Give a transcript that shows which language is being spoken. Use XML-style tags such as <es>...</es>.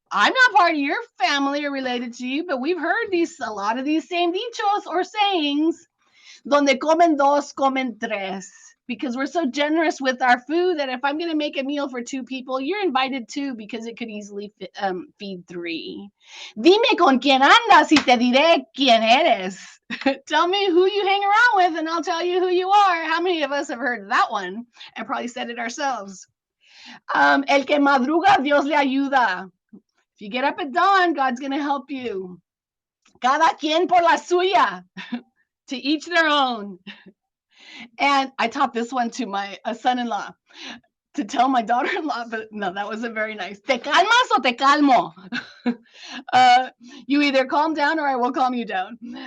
<en>I'm not part of your family or related to you, but we've heard a lot of these same dichos or sayings.</en> <es>Donde comen dos, comen tres.</es> <en>Because we're so generous with our food that if I'm going to make a meal for 2 people, you're invited too, because it could easily feed 3.</en> <es>Dime con quién andas y te diré quién eres.</es> <en>Tell me who you hang around with and I'll tell you who you are. How many of us have heard that one and probably said it ourselves?</en> <es>El que madruga, Dios le ayuda.</es> <en>If you get up at dawn, God's going to help you.</en> <es>Cada quien por la suya.</es> <en>To each their own. And I taught this one to my son-in-law to tell my daughter-in-law, but no, that wasn't very nice.</en> <es>Te calmas o te calmo.</es> <en>You either calm down or I will calm you down.</en>